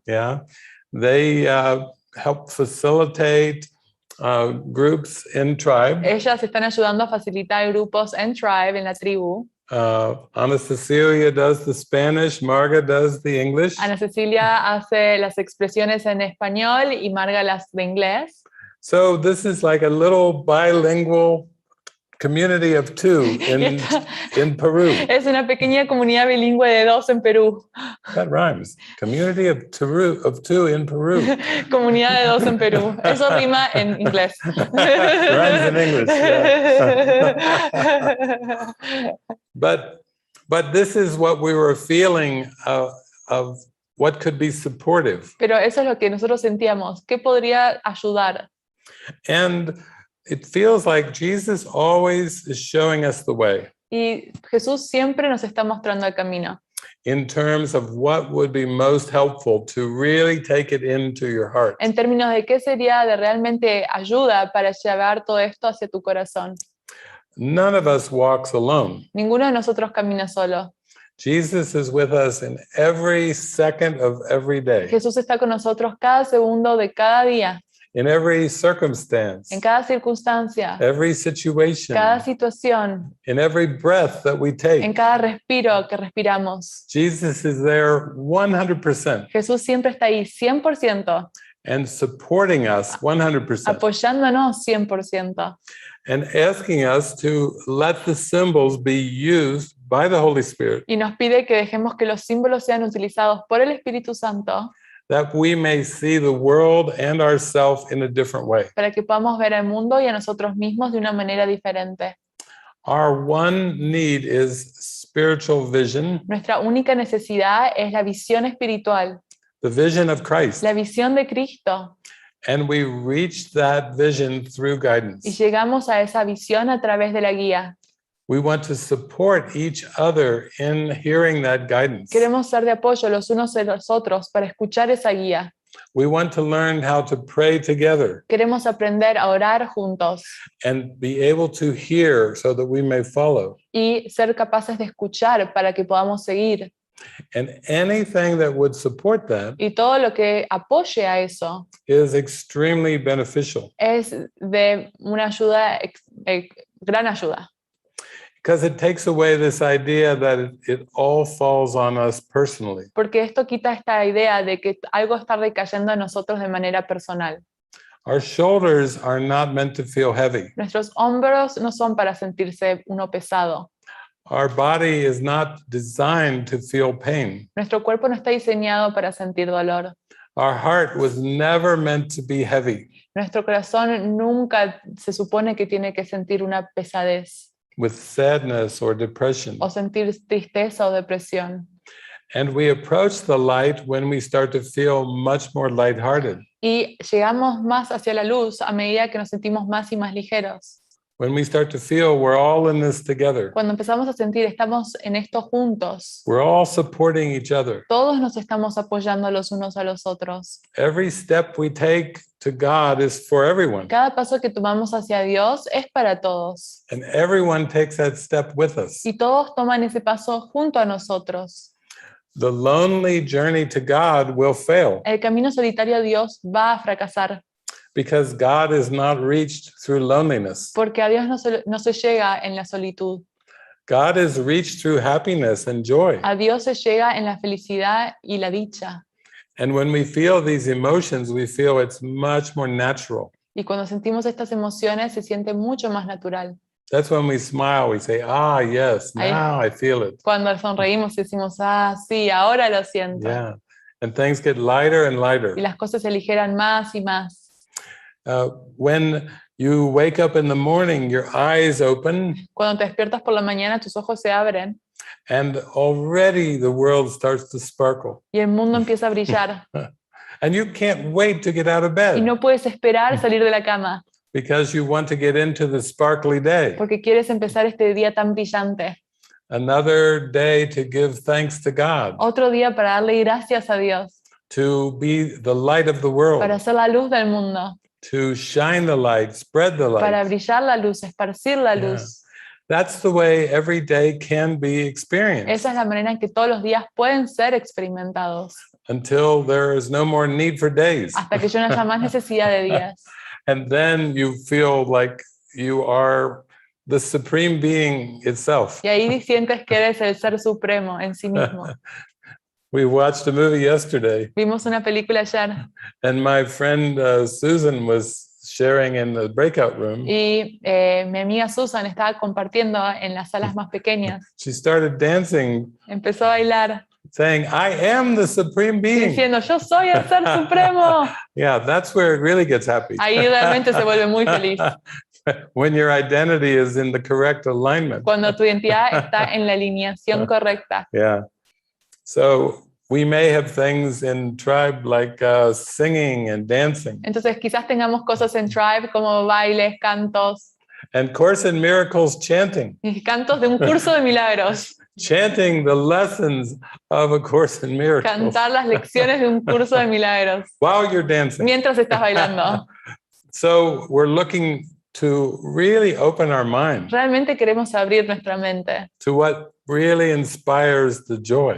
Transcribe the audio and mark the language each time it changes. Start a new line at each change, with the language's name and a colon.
English: Yeah. They help facilitate groups in tribe.
Spanish: Ellas están ayudando a facilitar grupos en Tribe, en la tribu.
English: Ana Cecilia does the Spanish, Marga does the English.
Spanish: Ana Cecilia hace las expresiones en español y Marga las de inglés.
English: So this is like a little bilingual community of two in Peru.
Spanish: Es una pequeña comunidad bilingüe de 2 en Perú.
English: That rhymes. Community of two in Peru.
Spanish: Comunidad de 2 en Perú. Eso rima en inglés.
English: Rhymes in English. Yeah. But this is what we were feeling of what could be supportive.
Spanish: Pero eso es lo que nosotros sentíamos. ¿Qué podría ayudar?
English: And it feels like Jesus always is showing us the way
Spanish: Y Jesús siempre nos está mostrando el camino.
English: in terms of what would be most helpful to really take it into your heart.
Spanish: En términos de qué sería de realmente ayuda para llevar todo esto hacia tu corazón.
English: None of us walks alone.
Spanish: Ninguno de nosotros camina solo.
English: Jesus is with us in every second of every day,
Spanish: Jesús está con nosotros cada segundo de cada día,
English: in every circumstance,
Spanish: en cada circunstancia,
English: every situation,
Spanish: cada situación,
English: in every breath that we
Spanish: en
English: take.
Spanish: cada respiro que respiramos.
English: Jesus is there 100%
Spanish: Jesús siempre está ahí 100%,
English: and supporting us 100%
Spanish: apoyándonos 100%
English: and asking us to let the symbols be used by the Holy Spirit
Spanish: y nos pide que dejemos que los símbolos sean utilizados por el Espíritu Santo
English: that we may see the world and ourselves in a different way.
Spanish: para que podamos ver al mundo y a nosotros mismos de una manera diferente.
English: Our one need is spiritual vision,
Spanish: Nuestra única necesidad es la visión espiritual,
English: the vision of Christ.
Spanish: la visión de Cristo,
English: And we reach that vision through
Spanish: y
English: guidance.
Spanish: llegamos a esa visión a través de la guía.
English: We want to support each other in hearing that guidance.
Spanish: Queremos ser de apoyo los unos de los otros para escuchar esa guía.
English: We want to learn how to pray together
Spanish: Queremos aprender a orar juntos
English: and be able to hear so that we may follow.
Spanish: y ser capaces de escuchar para que podamos seguir.
English: And anything that would support that
Spanish: Y todo lo que apoye a eso
English: is extremely beneficial
Spanish: es de una ayuda, gran ayuda.
English: because it takes away this idea that it all falls on us personally.
Spanish: Porque esto quita esta idea de que algo está recayendo en nosotros de manera personal.
English: Our shoulders are not meant to feel heavy.
Spanish: Nuestros hombros no son para sentirse uno pesado.
English: Our body is not designed to feel pain.
Spanish: Nuestro cuerpo no está diseñado para sentir dolor.
English: Our heart was never meant to be heavy
Spanish: Nuestro corazón nunca se supone que tiene que sentir una pesadez
English: with sadness or depression.
Spanish: o sentir tristeza o depresión.
English: And we approach the light when we start to feel much more lighthearted,
Spanish: Y llegamos más hacia la luz a medida que nos sentimos más y más ligeros.
English: when we start to feel we're all in this together,
Spanish: Cuando empezamos a sentir estamos en esto juntos,
English: we're all supporting each other.
Spanish: todos nos estamos apoyando los unos a los otros.
English: Every step we take to God is for everyone,
Spanish: Cada paso que tomamos hacia Dios es para todos.
English: and everyone takes that step with us.
Spanish: Y todos toman ese paso junto a nosotros.
English: The lonely journey to God will fail
Spanish: El camino solitario a Dios va a fracasar,
English: because God is not reached through loneliness.
Spanish: porque a Dios no se llega en la solitud.
English: God is reached through happiness and joy.
Spanish: A Dios se llega en la felicidad y la dicha.
English: And when we feel these emotions, we feel it's much more natural.
Spanish: Y cuando sentimos estas emociones se siente mucho más natural.
English: That's when we smile, we say, ah, yes,
Spanish: Ahí-
English: now I feel it.
Spanish: Cuando sonreímos y decimos, ah, sí, ahora lo siento.
English: Yeah. And things get lighter and lighter.
Spanish: Y las cosas se aligeran más y más.
English: When you wake up in the morning, your eyes open,
Spanish: Cuando te despiertas por la mañana, tus ojos se abren
English: and already the world starts to sparkle.
Spanish: y el mundo empieza a brillar.
English: And you can't wait to get out of
Spanish: Y
English: bed
Spanish: no puedes esperar salir de la cama
English: because you want to get into the sparkly day.
Spanish: porque quieres empezar este día tan brillante.
English: Another day to give thanks to God,
Spanish: Otro día para darle gracias a Dios,
English: to be the light of the world,
Spanish: para ser la luz del mundo,
English: to shine the light, spread the
Spanish: para
English: light.
Spanish: brillar la luz, esparcir la
English: Yeah.
Spanish: luz.
English: That's the way every day can be experienced
Spanish: Esa es la manera en que todos los días pueden ser experimentados,
English: until there is no more need for days.
Spanish: hasta que yo no haya más necesidad de días.
English: And then you feel like you are the supreme being itself.
Spanish: Y ahí sientes que eres el ser supremo en sí mismo.
English: We watched a movie yesterday,
Spanish: Vimos una película ayer
English: and my friend Susan was sharing in the breakout room.
Spanish: y mi amiga Susan estaba compartiendo en las salas más pequeñas.
English: She started dancing,
Spanish: Empezó a bailar
English: saying, I am the supreme being.
Spanish: diciendo, yo soy el ser supremo.
English: Yeah, that's where it really gets happy.
Spanish: Ahí realmente se vuelve muy feliz.
English: When your identity is in the correct alignment.
Spanish: Cuando tu identidad está en la alineación correcta.
English: Yeah. So we may have things in tribe like singing and dancing.
Spanish: Entonces quizás tengamos cosas en Tribe como bailes, cantos,
English: And Course in Miracles chanting.
Spanish: y cantos de un curso de milagros.
English: Chanting the lessons of A Course in Miracles
Spanish: Cantar las lecciones de un curso de milagros
English: while you're dancing.
Spanish: mientras estás bailando.
English: So we're looking to really open our mind
Spanish: Realmente queremos abrir nuestra mente
English: to what really inspires the joy.